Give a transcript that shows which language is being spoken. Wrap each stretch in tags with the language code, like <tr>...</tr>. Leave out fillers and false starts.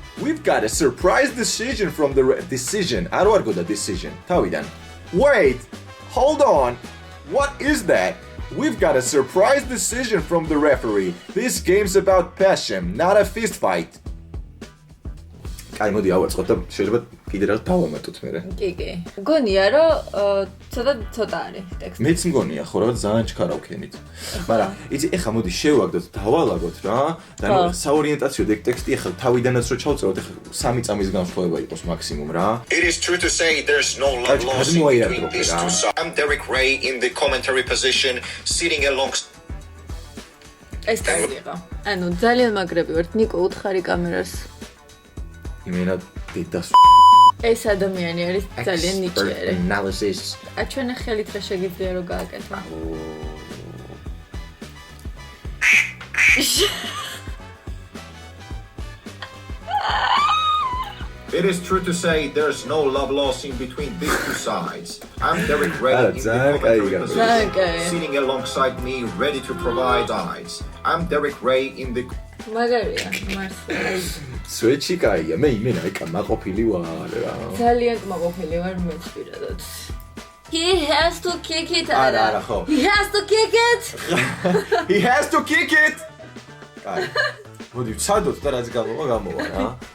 <en>We've got a surprise decision from the decision. I don't got the decision.</en> <ka>თავიდან.</ka> <en>Wait, hold on. What is that? We've got a surprise decision from the referee. This game's about passion, not a fist fight.</en> <ka>კაი, მოდი ავაწყოთ და შეიძლება კიდე რა დავამატოთ მე. კი. მგონია რომ ცოტა არის ტექსტი. მეც მგონია ხო რა ძალიან ჩქარავ ქენით. მაგრამ იცი ეხა მოდი შევაგდოთ, დავალაგოთ რა. და საორიენტაციო ტექსტი ეხა თავიდანაც რო ჩავწეროთ, ეხა 3 წამის განსხვავება იყოს მაქსიმუმ რა.</ka> <en>It is true to say there's no love lost between these two sides. I'm Derek Ray in the commentary position, sitting alongside.</en> <ka>ეს კარგია. ანუ ძალიან მაგრები ვართ, ნიკო უთხარი კამერას. იმენა დედას ეს ადამიანი არის ძალიან ნიჭიერი.</ka> <en>analysis.</en> <ka>ჩვენ ხელით რა შეგიძლია რომ გააკეთო?</ka> <en>It is true to say there's no love lost in between these two sides. I'm Derek Ray in the commentary position, sitting alongside me, ready to provide eyes. I'm Derek Ray in the</en> <ka>მაგარია, მარსელი. სვეჩი კაია, მე იმენა ეკა მაყოფილი ვარ რა. ძალიან კმაყოფილი ვარ მეც პირადად.</ka> <en>He has to kick it.</en> <ka>არა, ხო.</ka> <en>He has to kick it. He has to kick it.</en> <ka>კაი. მოდი ვცადოთ და რაც გამოვა რა.</ka>